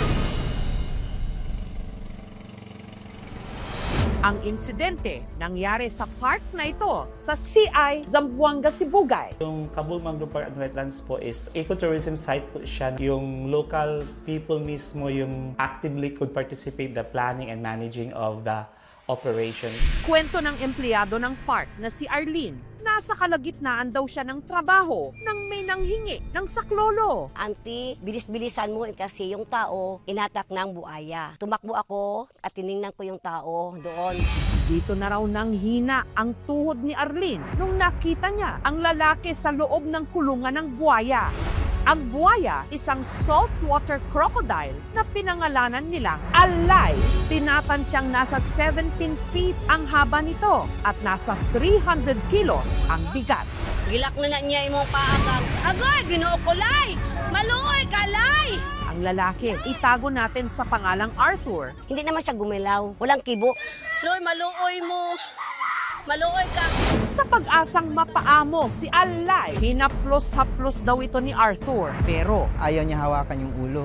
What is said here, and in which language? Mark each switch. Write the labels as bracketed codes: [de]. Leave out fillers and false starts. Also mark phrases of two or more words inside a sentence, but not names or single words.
[tl] Ang insidente nangyari sa park na ito sa CI Zamboanga, Sibugay. Yung Cabul Mangrove Park and Wetlands po [en] is ecotourism site [tl] po siya. [en] Yung local people mismo yung actively could participate the planning and managing of the operation. [tl] Kwento ng empleyado ng park na si Arlene, nasa kalagitnaan daw siya ng trabaho nang may nanghingi ng saklolo. Auntie, bilis-bilisan mo kasi yung tao inatak ng buaya. Tumakbo ako at tiningnan ko yung tao doon. Dito na raw nang hina ang tuhod ni Arlene nung nakita niya ang lalaki sa loob ng kulungan ng buaya. Ang buaya, isang saltwater crocodile na pinangalanan nilang Alay. Tinatansyang nasa 17 feet ang haba nito at nasa 300 kilos ang bigat. [ceb] Gilak na niya imong paakang. Agoy, Ginoo ko, lay! Maluoy ka, lay! [tl] Ang lalaki, itago natin sa pangalang Arthur. Hindi naman siya gumilaw. Walang kibo. [ceb] Lord, maluoy mo. Maluoy ka. [tl] Sa pag-asang mapaamo si Alay, hinaplos-haplos daw ito ni Arthur. Pero Ayaw niya hawakan yung ulo.